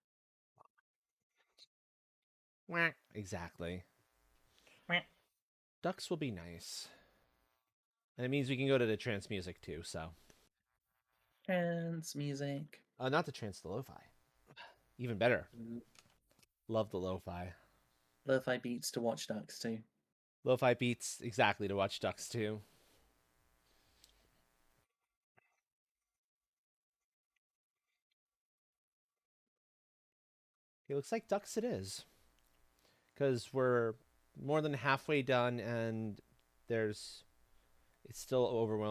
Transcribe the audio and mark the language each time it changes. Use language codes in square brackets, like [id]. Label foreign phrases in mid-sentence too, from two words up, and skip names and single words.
[en] Whack. Exactly. Whack. Ducks will be nice. And it means we can go to the trance music too, so. Trance music. Not the trance, the lo-fi. Even better. Ooh. Love the lo-fi. Lo-fi beats to watch ducks too. Lo-fi beats exactly to watch ducks too. It looks like ducks it is. Because we're more than halfway done and it's still overwhelmed.